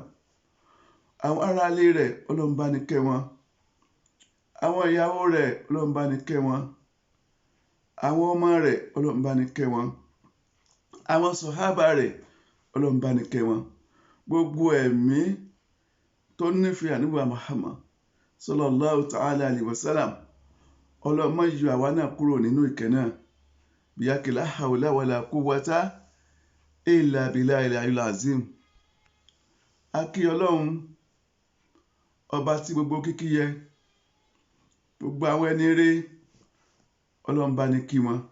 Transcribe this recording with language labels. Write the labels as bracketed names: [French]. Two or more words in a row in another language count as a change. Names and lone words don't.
[Yoruba] Àwọn ará ilé rẹ̀ Ọlọ́run bá ní kẹ́ wọn. Àwọn ìyàwó rẹ̀ Ọlọ́run bá ní kẹ́ wọn. Àwọn ọmọ rẹ̀ Ọlọ́run bá ní kẹ́ wọn. Àwọn sọ̀hábà rẹ̀ Ọlọ́run bá ní kẹ́ wọn. Gbogbo ẹ̀mí tó nífẹ̀ẹ́ Ànábì wa Muhammad [Arabic] صلى الله تعالى عليه وسلم [Yoruba] Ọlọ́run má yọ àwa náà kúrò nínú ìkẹ́ náà. [Arabic] Bíyákì لا حول ولا قوة إلا بالله العلي العظيم. [Yoruba] A kí Ọlọ́run ọba tí gbogbo kíkí yẹ. Gbogbo àwọn ẹni rere Ọlọ́run bá ní kí wọn.